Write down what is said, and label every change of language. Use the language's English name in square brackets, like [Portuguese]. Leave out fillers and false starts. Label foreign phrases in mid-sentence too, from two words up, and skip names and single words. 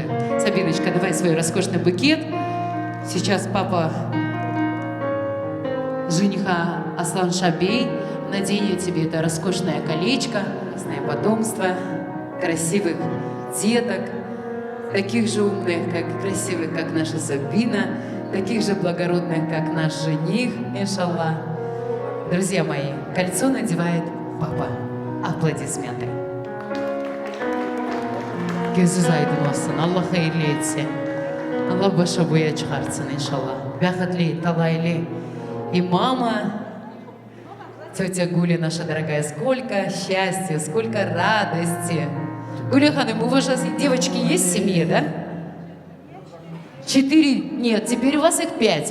[Russian] Сабиночка, давай свой роскошный букет. Сейчас папа жениха Аслан Шабей наденет тебе это роскошное колечко, красное потомство, красивых деток, таких же умных, красивых, как наша Сабина, таких же благородных, как наш жених, иншаллах. Друзья мои, кольцо надевает папа. Аплодисменты. [Turkish] Gözünüz aydın olsun. Allah hayırlı etsin. Allah başa boya çıkartsın inşallah. [Tatar] Бәхетле, талайлы. [Russian] И мама, тетя Гуля наша дорогая, сколько счастья, сколько радости. Гуля Ханым, у вас же девочки есть в семье, да? 4? Нет, теперь у вас их 5.